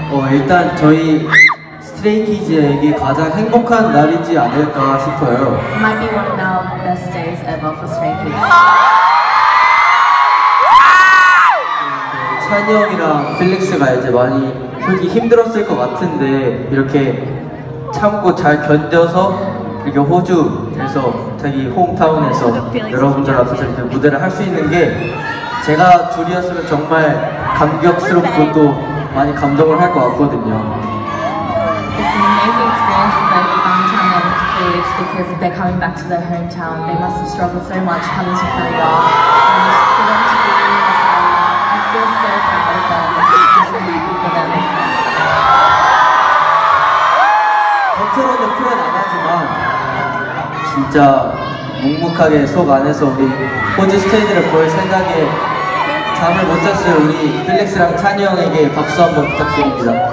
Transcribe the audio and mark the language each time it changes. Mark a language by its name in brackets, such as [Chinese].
[Korean] 일단 저희 스트레이키즈에게 가장 행복한 날이지 않을까 싶어요. [English] Might be one of our best days ever for Stray Kids. [Korean] 찬이 형이랑 필릭스가 이제 많이 솔직히 힘들었을 것 같은데 이렇게 참고 잘 견뎌서 이렇게 호주에서 자기 홈타운에서 여러분들 앞에서 이렇게 무대를 할 수 있는 게 제가 둘이었으면 정말 감격스럽고 또 많이 감동을 할 것 같거든요. [English] It's an amazing experience for both Bangtan and Felix because they're coming back to their hometown. They must have struggled so much coming to Korea. And for them to be in Australia, I feel so proud of them. I'm so happy for them. [Korean] 겉으로는 표현 안 하지만 진짜 묵묵하게 속 안에서 우리 호주 스테이지를 볼 생각에 잠을 못 잤어요. 우리 필릭스랑 찬이 형에게 박수 한번 부탁드립니다.